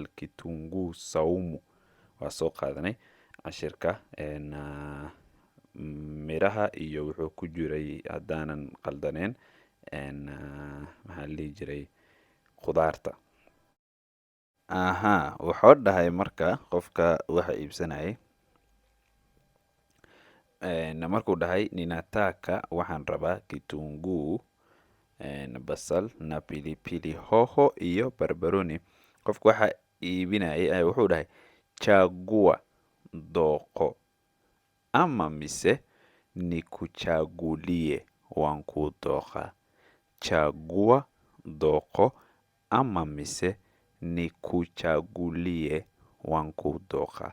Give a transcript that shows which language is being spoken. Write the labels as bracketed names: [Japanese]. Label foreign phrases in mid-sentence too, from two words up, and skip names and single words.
[Swahili] Kitunguu saumu [Somali] waa soo qaadanay cashirka miraha iyo wuxuu ku jiray haddaanan qaldaneen maxaa la dhihi jiray khudaarta. Wuxuu dhahay marka qofka waxa iibsanayay markuu dhahay ninataka waxaan rabaa kitunguu basal [Swahili] na pilipili hoho [Somali] iyo barbarooni. Qofka waxa iibinayay wuxuu dhahay chagua dooqo ama mise nikuchagulie waan ku dooqa. Chagua dooqo ama mise nikuchagulie waan ku dooqa.